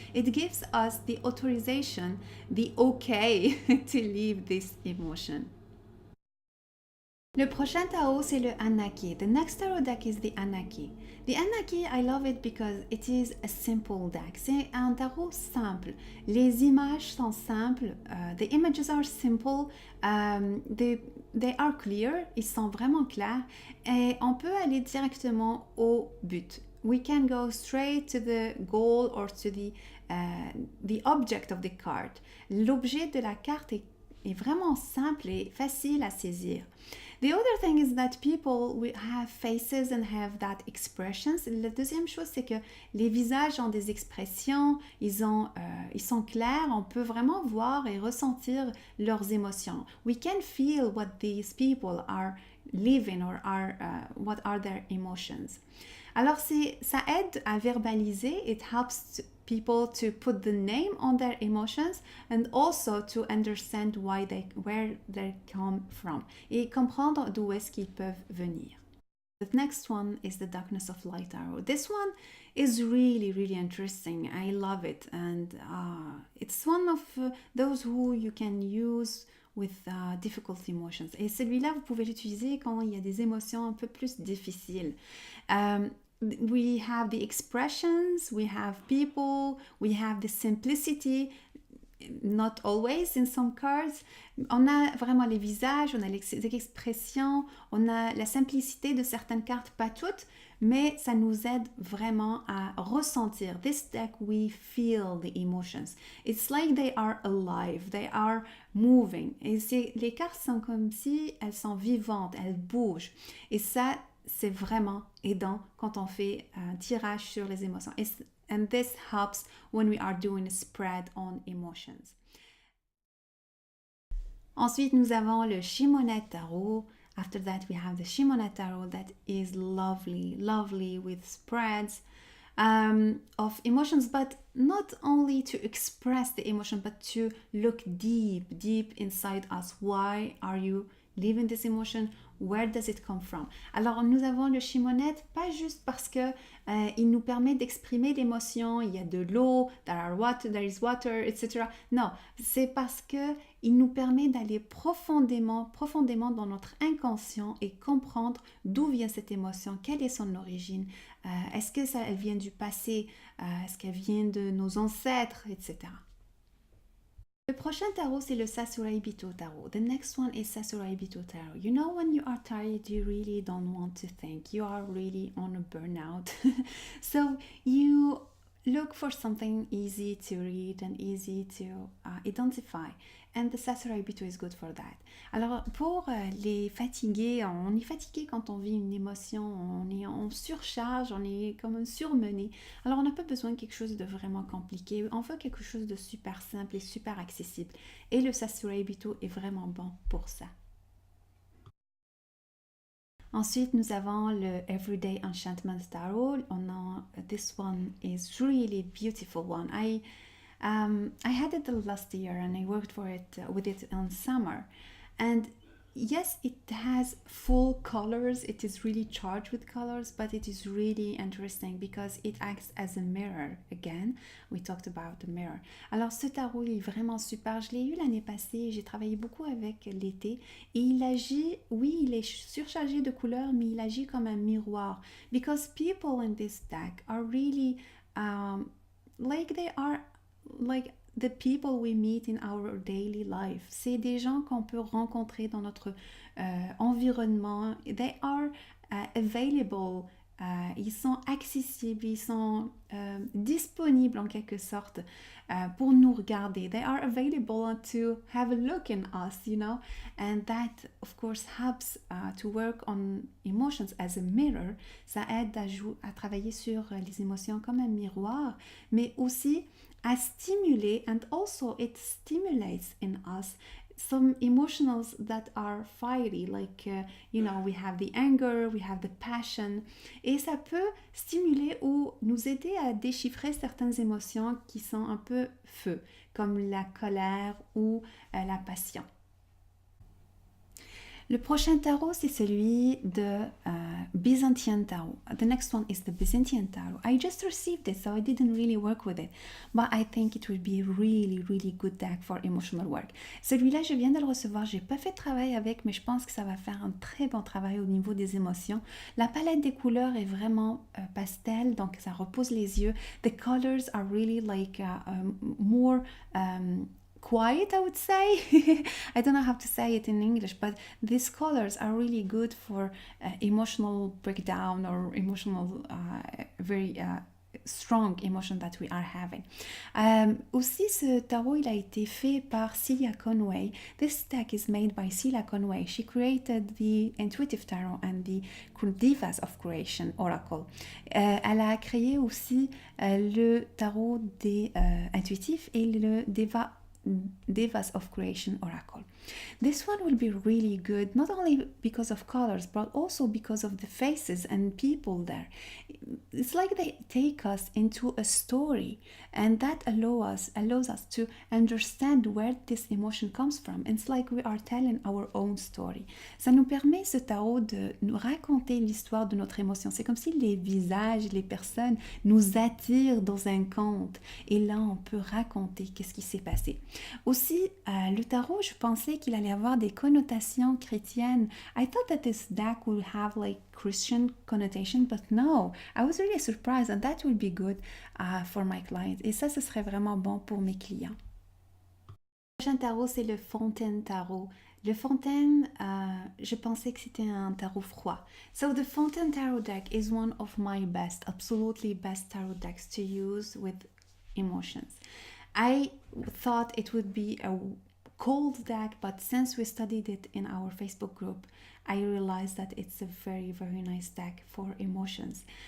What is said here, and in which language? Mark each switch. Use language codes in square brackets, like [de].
[en] It gives us the authorization, the okay to live this emotion. [fr] Le prochain tarot, c'est le Anaki. [en] The next tarot deck is the Anaki. The Anaki, I love it because it is a simple deck. [fr] C'est un tarot simple. Les images sont simples. [en] The images are simple. They are clear. [fr] Ils sont vraiment clairs. Et on peut aller directement au but. [en] We can go straight to the goal or to the object of the card. [fr] L'objet de la carte est vraiment simple et facile à saisir. [en] The other thing is that people have faces and have that expressions. [fr] La deuxième chose, c'est que les visages ont des expressions, ils sont clairs, on peut vraiment voir et ressentir leurs émotions. [en] We can feel what these people are living or what are their emotions. [fr] Alors, ça aide à verbaliser. [en] It helps people to put the name on their emotions and also to understand where they come from [fr] et comprendre d'où est-ce qu'ils peuvent venir. [en] The next one is the Darkness of Light Tarot. This one is really, really interesting. I love it, and it's one of those who you can use with difficult emotions. [fr] Et celui-là, vous pouvez l'utiliser quand il y a des émotions un peu plus difficiles. [en] We have the expressions, we have people, we have the simplicity. Not always in some cards. [fr] On a vraiment les visages, on a les expressions, on a la simplicité de certaines cartes, pas toutes, mais ça nous aide vraiment à ressentir. [en] This deck, we feel the emotions. It's like they are alive, they are moving. [fr] Et les cartes sont comme si elles sont vivantes, elles bougent. Et ça, c'est vraiment aidant quand on fait un tirage sur les émotions. [en] And this helps when we are doing a spread on emotions. [fr] Ensuite, nous avons le Shimonette Tarot. [en] After that, we have the Shimonette Tarot that is lovely, lovely with spreads of emotions, but not only to express the emotion, but to look deep, deep inside us. Why are you living this emotion? Where does it come from? [fr] Alors, nous avons le Shimonette, pas juste parce que il nous permet d'exprimer l'émotion, il y a de l'eau, [en] there is water, [fr] etc. Non, c'est parce que il nous permet d'aller profondément, profondément dans notre inconscient et comprendre d'où vient cette émotion, quelle est son origine, est-ce que ça, elle vient du passé, est-ce qu'elle vient de nos ancêtres, etc. Le prochain tarot, c'est le Sakurai Bito Tarot. [en] The next one is Sakurai Bito Tarot. You know, when you are tired, you really don't want to think. You are really on a burnout. So you look for something easy to read and easy to identify. And the Sakurai Bito is good for that. [fr] Alors, pour les fatigués, on est fatigué quand on vit une émotion, on est en surcharge, on est comme surmené. Alors, on n'a pas besoin de quelque chose de vraiment compliqué. On veut quelque chose de super simple et super accessible. Et le Sakurai Bito est vraiment bon pour ça. Ensuite, nous avons le Everyday Enchantment Tarot. [en] This one is really beautiful one. I had it last year and I worked with it in summer. And yes, it has full colors. It is really charged with colors, but it is really interesting because it acts as a mirror. Again, we talked about the mirror. [fr] Alors, ce tarot, il est vraiment super. Je l'ai eu l'année passée. J'ai travaillé beaucoup avec l'été. Et il agit, oui, il est surchargé de couleurs, mais il agit comme un miroir. [en] Because people in this deck are really, like the people we meet in our daily life. [fr] C'est des gens qu'on peut rencontrer dans notre environnement. [en] They are available. [fr] Ils sont accessibles, ils sont disponibles en quelque sorte pour nous regarder. [en] They are available to have a look in us, you know, and that of course helps to work on emotions as a mirror. [fr] Ça aide à travailler sur les émotions comme un miroir, mais aussi à stimuler, [en] and also it stimulates in us some emotions that are fiery, like, you know, we have the anger, we have the passion, [fr] et ça peut stimuler ou nous aider à déchiffrer certaines émotions qui sont un peu feu, comme la colère ou la passion. Le prochain tarot, c'est celui de Byzantine Tarot. [en] The next one is the Byzantine Tarot. I just received it, so I didn't really work with it. But I think it will be really, really good deck for emotional work. [fr] Celui-là, je viens de le recevoir. J'ai pas fait de travail avec, mais je pense que ça va faire un très bon travail au niveau des émotions. La palette des couleurs est vraiment pastel, donc ça repose les yeux. [en] The colors are really like more... quiet, I would say. I don't know how to say it in English, but these colors are really good for emotional breakdown or emotional, very strong emotion that we are having. [fr] Aussi, ce tarot, il a été fait par Celia Conway. [en] This deck is made by Celia Conway. She created the Intuitive Tarot and the Divas of Creation Oracle. [fr] Elle a créé aussi le tarot des intuitifs et le Devas of Creation Oracle. [en] This one will be really good, not only because of colors, but also because of the faces and people there. It's like they take us into a story, and that allows us to understand where this emotion comes from. It's like we are telling our own story. [fr] Ça nous permet, ce tarot, de nous raconter l'histoire de notre émotion. C'est comme si les visages, les personnes nous attirent dans un conte. Et là, on peut raconter qu'est-ce qui s'est passé. Aussi, le tarot, je pensais qu'il allait avoir des connotations chrétiennes. [en] I thought that this deck would have like Christian connotation, but no. I was really surprised, and that would be good for my clients. [fr] Et ça, ce serait vraiment bon pour mes clients. Le prochain tarot, c'est le Fontaine Tarot. Le Fontaine, je pensais que c'était un tarot froid. [en] So the Fontaine Tarot deck is one of my best, absolutely best tarot decks to use with emotions. I thought it would be a cold deck, but since we studied it in our Facebook group, I realized that it's a very, very nice deck for emotions.